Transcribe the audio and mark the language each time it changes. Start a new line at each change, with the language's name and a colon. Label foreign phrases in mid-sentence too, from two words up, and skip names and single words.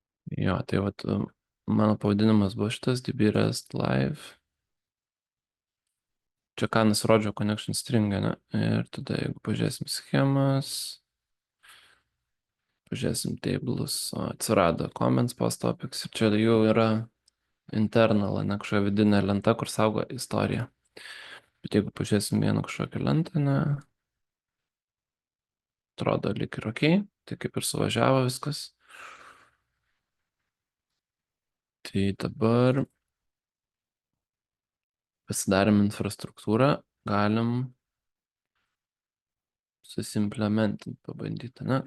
Lithuanian: Jo, tai vat mano pavadinimas buvo šitas DB REST Live. Čia ką nusirodžiau
English: connection string,
Lithuanian: ne? Ir tada jeigu pažiūrėsim schemas, pažiūrėsim tables, atsirado
English: comments post topics
Lithuanian: ir čia jau yra internal, ne kažkokia vidinė lenta, kur saugo istoriją. Bet jeigu pažiūrėsim vieną kažkokią lentą, ne, atrodo lyg ir ok, tai kaip ir suvažiavo viskas. Tai dabar pasidarėm infrastruktūrą, galim susimplementinti, pabandyti, ne?